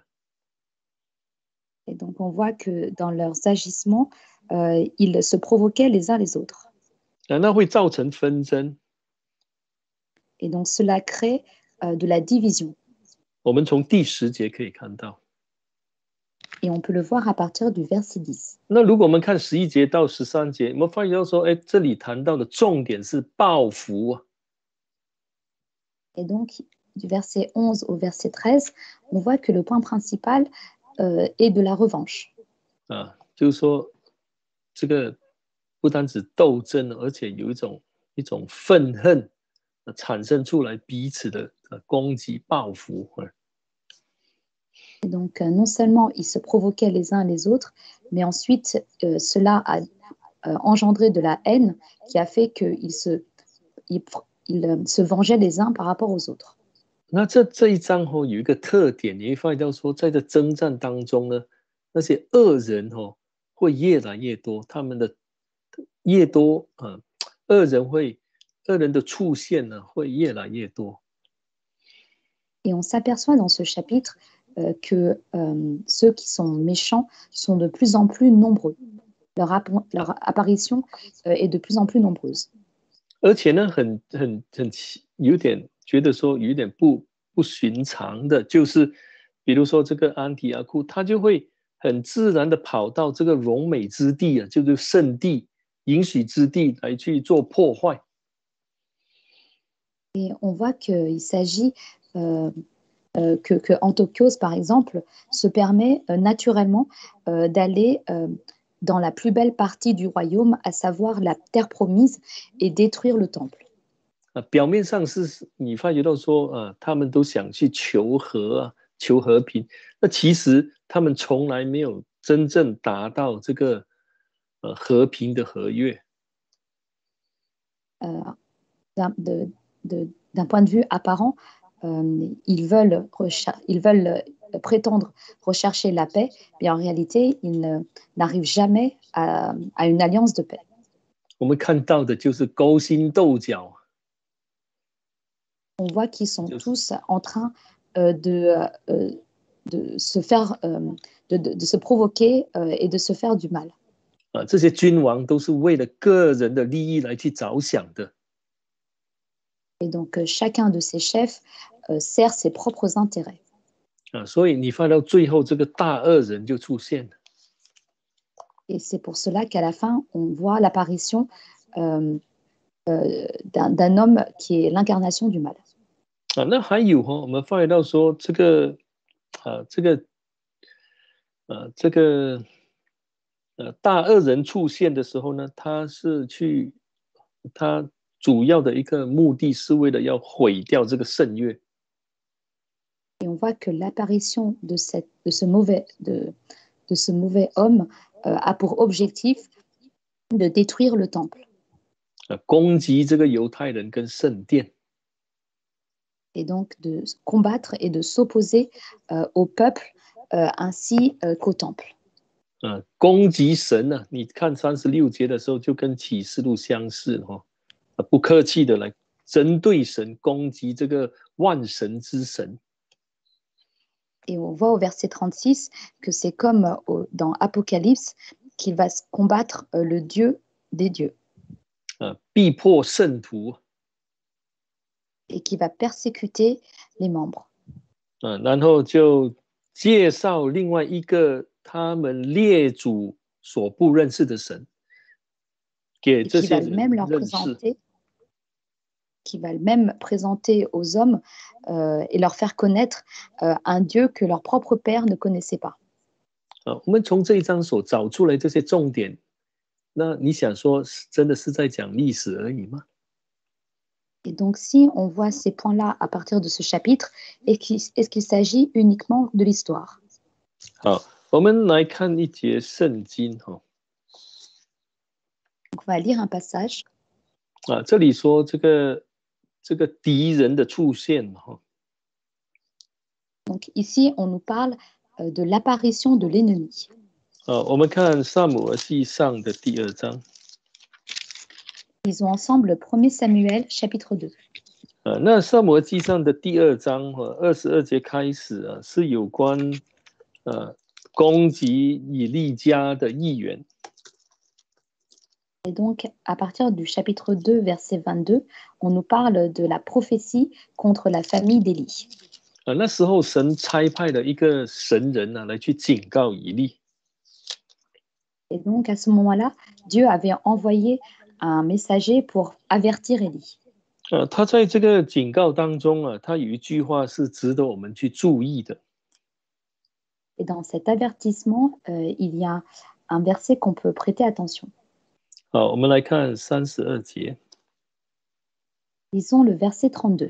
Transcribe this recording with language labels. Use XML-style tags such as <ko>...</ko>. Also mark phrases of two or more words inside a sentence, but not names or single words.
<fr>Et donc, on voit que dans leurs agissements, ils se provoquaient les uns les autres.</fr> <zh>那会造成纷争。</zh> <fr>Et donc, cela crée de la division.</fr> <zh>我们从第10节可以看到。</zh> <fr>Et on peut le voir à partir du verset 10.</fr> <zh>那如果我们看11节到13节，我们发现到说，这里谈到的重点是报复。</zh> <fr>Et donc, du verset 11 au verset 13, on voit que le point principal est de la revanche.</fr> <zh>就是说，这个不单止斗争，而且有一种愤恨产生出来，彼此的攻击报复。</zh> <fr>Et donc, non seulement ils se provoquaient les uns les autres, mais ensuite, cela a engendré de la haine qui a fait qu'ils se vengeaient les uns par rapport aux autres.</fr> <zh>那这一章有一个特点，你会发现到说，在这征战当中呢，那些恶人会越来越多，他们的越多恶人的出现呢会越来越多。</zh> <fr>Et on s'aperçoit dans ce chapitre que ceux qui sont méchants sont de plus en plus nombreux. Leur apparition est de plus en plus nombreuse.</fr> <zh>而且呢，有点觉得说有点不寻常的，就是比如说这个安提阿库，他就会很自然的跑到这个荣美之地啊，就是圣地、应许之地来去做破坏。</zh> <fr>Et on voit qu'il s'agit que Antiochos, par exemple, se permet naturellement d'aller dans la plus belle partie du royaume, à savoir la terre promise, et détruire le temple.</fr> <zh>表面上是你发觉到说他们都想去求和啊，求和平，那其实他们从来没有真正达到这个和平的和约。</zh> <fr>D'un point de vue apparent, ils veulent prétendre rechercher la paix, mais en réalité, ils n'arrivent jamais à une alliance de paix.</fr> <zh>我们看到的就是勾心斗角。</zh> <fr>On voit qu'ils sont tous en train de se faire, de se provoquer et de se faire du mal.</fr> <zh>这些君王都是为了个人的利益来去着想的。</zh> <fr>Et donc, chacun de ces chefs sert ses propres intérêts.</fr> <zh>所以你发到最后，这个大恶人就出现了。</zh> <fr>Et c'est pour cela qu'à la fin, on voit l'apparition d'un homme qui est l'incarnation du mal.</fr> <zh>那还有我们发现到说这个大恶人出现的时候呢，他主要的一个目的是为了要毁掉这个圣约。</zh> <fr>Et on voit que l'apparition de ce mauvais homme a pour objectif de détruire le temple.</fr> <zh>攻击这个犹太人跟圣殿。</zh> <fr>Et donc de combattre et de s'opposer au peuple ainsi qu'au temple.</fr> <zh>攻击神呢？你看36节的时候，就跟启示录相似不客气的来针对神，攻击这个万神之神。</zh> <fr>Et on voit au verset 36 que c'est comme dans Apocalypse qu'il va combattre le Dieu des dieux.</fr> <zh>逼迫圣徒。</zh> <fr>Et qui va persécuter les membres.</fr> <zh>然后就介绍另外一个他们列祖所不认识的神，给这些人认识。</zh> <fr>Qui va même présenter aux hommes et leur faire connaître un Dieu que leur propre père ne connaissait pas.</fr> <zh>我们从这一章所找出来这些重点，那你想说真的是在讲历史而已吗？</zh> <fr>Et donc, si on voit ces points-là à partir de ce chapitre, est-ce qu'il s'agit uniquement de l'histoire?</fr> <zh>好，我们来看一节圣经</zh> <fr>Donc, on va lire un passage.</fr> <zh>这里说这个敌人的出现</zh> <fr>Donc ici, on nous parle de l'apparition de l'ennemi.</fr> <zh>我们看撒母耳记上的第2章。</zh> <fr>Lisons ensemble 1 Samuel chapitre 2.</fr> <zh>那撒母耳记上的第2章22节开始是有关攻击以利家的议员。</zh> <fr>Et donc, à partir du chapitre 2, verset 22, on nous parle de la prophétie contre la famille d'Élie.</fr> <zh>那时候神差派了一个神人来去警告以利。</zh> <fr>Et donc, à ce moment-là, Dieu avait envoyé un messager pour avertir Élie.</fr> <zh>他在这个警告当中他有一句话是值得我们去注意的。</zh> <fr>Et dans cet avertissement, il y a un verset qu'on peut prêter attention.</fr> <zh>好，我们来看32节。</zh> <fr>Lisons le verset 32.</fr>